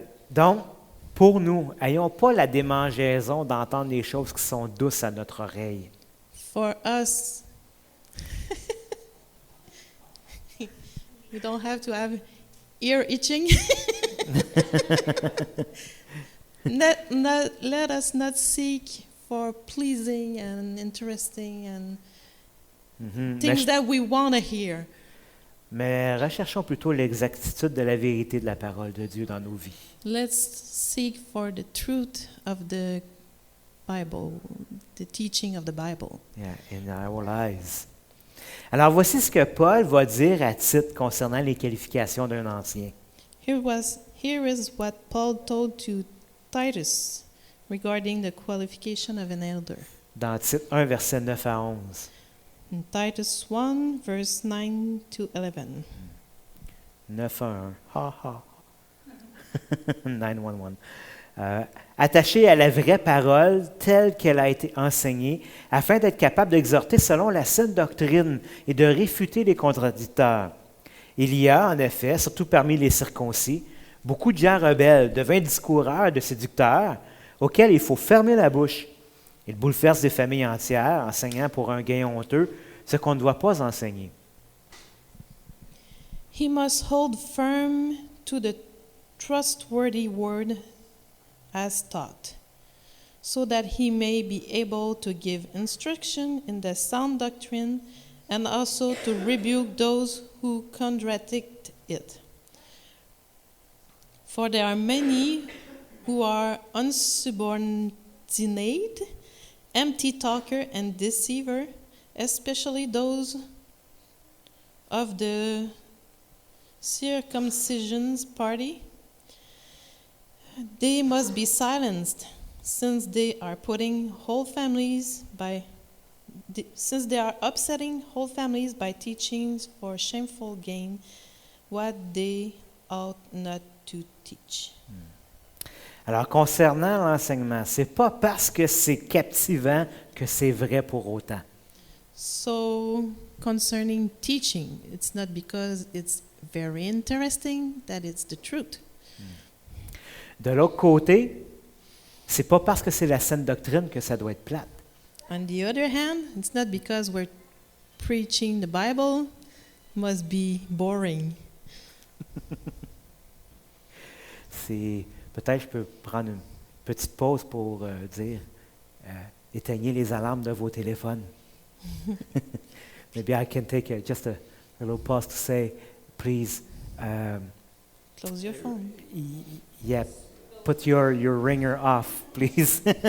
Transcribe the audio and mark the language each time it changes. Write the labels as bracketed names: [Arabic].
[French] Donc, pour nous, ayons pas la démangeaison d'entendre des choses qui sont douces à notre oreille. [English] for us, we don't have to have ear itching. Let us not seek for pleasing and interesting and Mhm. things that we want to hear. [French] Mais recherchons plutôt l'exactitude de la vérité de la parole de Dieu dans nos vies. [English] Let's seek for the truth of the Bible, the teaching of the Bible. Yeah, in our lives. [French] Alors voici ce que Paul va dire à titre concernant les qualifications d'un ancien. [English] Here is what Paul told to Titus regarding the qualification of an elder. [French] Dans Tite 1, versets 9 à 11. [English] In Titus 1, verse 9 to 11. [French] 9 à 1. Ha ha. 911. Attaché à la vraie parole telle qu'elle a été enseignée, afin d'être capable d'exhorter selon la saine doctrine et de réfuter les contradicteurs. Il y a, en effet, surtout parmi les circoncis, beaucoup de gens rebelles, de vains discoureurs, de séducteurs, auxquels il faut fermer la bouche. Ils bouleversent des familles entières, enseignant pour un gain honteux ce qu'on ne doit pas enseigner. [English] He must hold firm to the trustworthy word as taught, so that he may be able to give instruction in the sound doctrine and also to rebuke those who contradict it. For there are many who are unsubordinate, empty talker and deceiver, especially those of the circumcision's party. They must be silenced, since they are upsetting whole families by teaching for shameful gain what they ought not to teach. [French] Alors, concernant l'enseignement, ce n'est pas parce que c'est captivant que c'est vrai pour autant. [English] So, concerning teaching, it's not because it's very interesting that it's the truth. [French] De l'autre côté, c'est pas parce que c'est la saine doctrine que ça doit être plate. [English] On the other hand, it's not because we're preaching the Bible must be boring. [French] C'est peut-être je peux prendre une petite pause pour dire éteignez les alarmes de vos téléphones. [English] Maybe I can take just a little pause to say, please, Close your phone. yeah, put your ringer off, please.